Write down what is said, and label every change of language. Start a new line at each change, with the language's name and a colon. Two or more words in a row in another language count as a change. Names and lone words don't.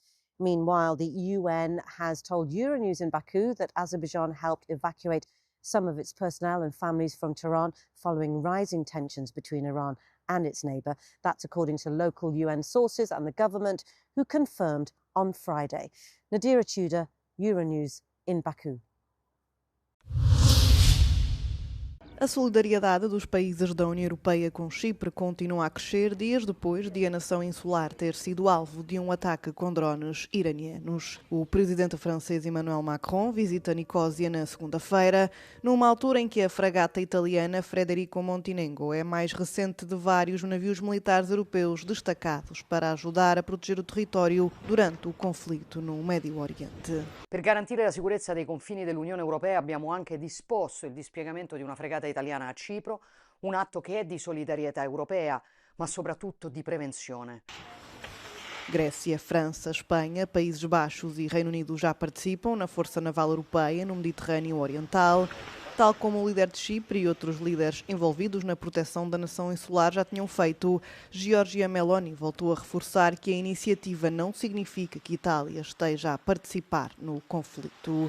English: Meanwhile, the UN has told Euronews in Baku that Azerbaijan helped evacuate some of its personnel and families from Tehran following rising tensions between Iran and its neighbour. That's according to local UN sources and the government, who confirmed on Friday. Nadira Tudor, Euronews in Baku.
Portuguese: A solidariedade dos países da União Europeia com Chipre continua a crescer dias depois de a nação insular ter sido alvo de um ataque com drones iranianos. O presidente francês Emmanuel Macron visita Nicósia na segunda-feira, numa altura em que a fragata italiana Federico Montenegro é a mais recente de vários navios militares europeus destacados para ajudar a proteger o território durante o conflitto no Médio Oriente.
Italian: Per garantire la sicurezza dei confini dell'Unione Europea abbiamo anche disposto il dispiegamento di una fregata italiana a Cipro, un atto che è di solidarietà europea, ma soprattutto di prevenzione.
Portuguese: Grécia, França, Espanha, Países Baixos e Reino Unido já participam na Força Naval Europeia no Mediterrâneo Oriental, tal como o líder de Chipre e outros líderes envolvidos na proteção da nação insular já tinham feito. Giorgia Meloni voltou a reforçar que a iniciativa não significa que Itália esteja a participar no conflito.